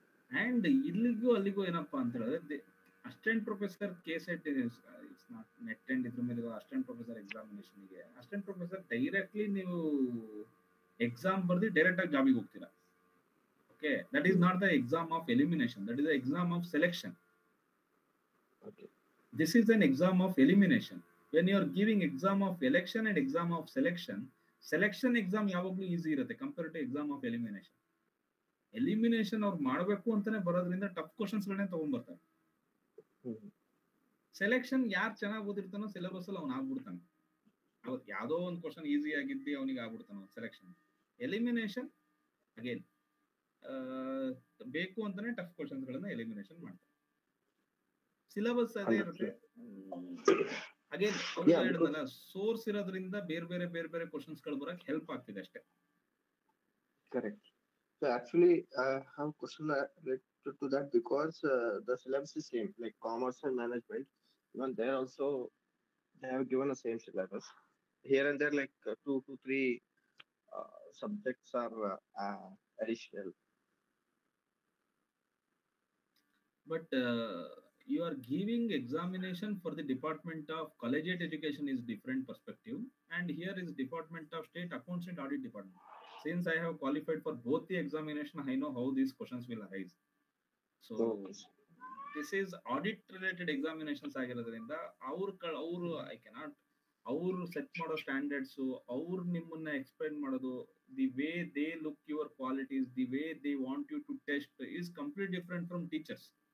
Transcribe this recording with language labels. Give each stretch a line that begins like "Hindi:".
Kannada: And ಇಲ್ಲಿಗೂ ಅಲ್ಲಿಗೂ ಏನಪ್ಪಾ ಅಂತ ಹೇಳಿದ್ರೆ, assistant professor KSET
English: it's not NET
Kannada: and ಇದ್ರ ಮೇಲೆ assistant professor ಎಕ್ಸಾಮಿನೇಷನ್ಗೆ assistant professor directly ನೀವು ಎಕ್ಸಾಮ್ ಬರ್ದು ಡೈರೆಕ್ಟ್ ಆಗಿ ಜಾಬಿಗೆ ಹೋಗ್ತೀರಾ.
English: Okay, that is not the exam of elimination, that is the exam of selection. Okay, this is an exam of elimination. When you are giving exam of election and exam of selection exam
Kannada: ಯಾವಾಗಲೂ easy ಇರುತ್ತೆ
English: compared to exam of elimination
Kannada: ಅವ್ರು ಮಾಡಬೇಕು ಅಂತಾನೆ ಬರೋದ್ರಿಂದ tough questions ಗಳನ್ನೇ ತಗೊಂಡ್ಬರ್ತಾರೆ. Selection ಯಾರು ಚೆನ್ನಾಗಿ ಓದಿರ್ತಾನೋ syllabus ಅಲ್ಲಿ ಅವ್ನು ಆಗ್ಬಿಡ್ತಾನೆ. ಅವತ್ತು ಯಾವ್ದೋ ಒಂದು ಕ್ವಶನ್ ಈಸಿ ಆಗಿದ್ದಿ ಅವನಿಗೆ ಆಗ್ಬಿಡ್ತಾನೆ ಸೆಲೆಕ್ಷನ್. ಎಲಿಮಿನೇಷನ್ ಅಗೇನ್ ಬೇಕು ಅಂತಾನೆ ಟಫ್ ಕ್ವಶನ್ಸ್ ಗಳನ್ನ ಎಲಿಮಿನೇಷನ್ ಮಾಡ್ತಾರೆ. ಸಿಲೆಬಸ್ ಅದೇ ಇರುತ್ತೆ. ಅಗೇನ್ ಹೇಳಿದ್ನಲ್ಲ, ಸೋರ್ಸ್ ಇರೋದ್ರಿಂದ ಬೇರೆ ಬೇರೆ ಕ್ವಶನ್ಸ್ ಗಳು ಬರಕ್ ಹೆಲ್ಪ್ ಆಗ್ತಿದೆ ಅಷ್ಟೇ.
English: Correct. So actually I have question related to that because the syllabus is same, like commerce and management. Even there also they have given the same syllabus. Here and there like 2 to 3 subjects are additional. But you are giving examination for the Department of Collegiate Education is different perspective, and here is Department of State Accounts and Audit Department. Since I have qualified for both the examination, I know how these questions will arise. So this is audit related examinations
Kannada: ಆಗಿರೋದ್ರಿಂದ ಅವರು
English: I cannot
Kannada: ಅವರು set ಮಾಡೋ
English: standards,
Kannada: ಅವ್ರು ನಿಮ್ಮನ್ನ explain ಮಾಡೋದು,
English: The way they look your qualities, the way they want you to test is complete different from teachers.